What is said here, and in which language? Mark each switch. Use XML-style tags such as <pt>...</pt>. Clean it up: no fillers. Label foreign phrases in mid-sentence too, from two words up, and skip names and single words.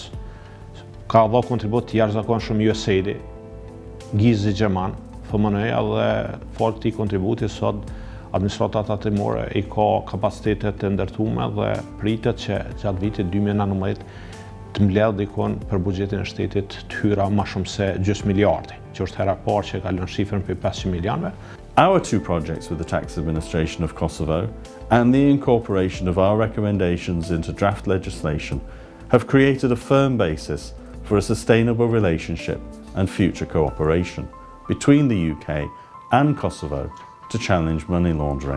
<sq>Ka dhënë kontribut të jashtëzakonshëm USAID, Gizi Gjerman, FMN-ja, dhe fort këtij kontributi sot administrata tatimore I ka kapacitetet të ndërtume dhe pritet që gjatë vitit 2019 të mbledh dikon për buxhetin e shtetit të hyra më shumë se gjys miliardi, që është hera parë që ka lënë shifrën për 500 milionëve.</sq> <en>Our two projects with the tax administration of Kosovo and the incorporation of our recommendations into draft legislation have created a firm basis for a sustainable relationship and future cooperation between the UK and Kosovo to challenge money laundering.</en>